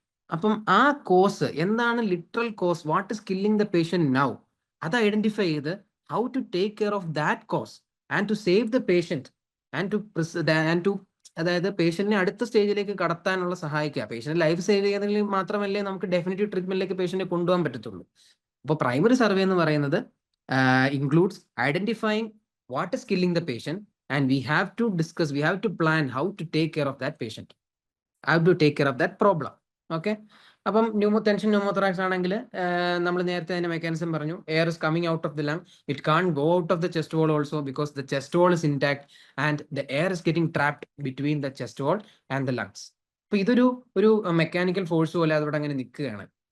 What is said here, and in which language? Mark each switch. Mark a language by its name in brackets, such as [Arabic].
[Malayalam] അപ്പം ആ കോസ് എന്താണ്, literal cos, [English] what is killing the patient now, [Malayalam] അത് ഐഡന്റിഫൈ ചെയ്ത് [English] how to take care of that cause and to save the patient [Malayalam] and to അതായത് പേഷ്യന്റിനെ അടുത്ത സ്റ്റേജിലേക്ക് കടത്താനുള്ള സഹായിക്കുക. പേഷ്യന്റ് ലൈഫ് സേവ് ചെയ്യുന്നതിൽ മാത്രമല്ലേ നമുക്ക് ഡെഫിനിറ്റീവ് ട്രീറ്റ്മെന്റിലേക്ക് പേഷ്യന്റിനെ കൊണ്ടുപോകാൻ പറ്റത്തുള്ളൂ. അപ്പോൾ പ്രൈമറി സർവേ എന്ന് പറയുന്നത് [English] Includes identifying what is killing the patient and we have to plan how to take care of that patient, how to take care of that problem. [Malayalam] Okay, അപ്പം tension pneumothorax ആണെങ്കിൽ നമ്മൾ നേരത്തെ അതിന്റെ mechanism പറഞ്ഞു. [English] Air is coming out of the lung, it can go out of the chest wall also because the chest wall is intact and the air is getting trapped between the chest wall and the lungs. [Malayalam] അപ്പൊ ഇതൊരു mechanical force പോലെ അതോടെ അങ്ങനെ നിൽക്കുകയാണ്.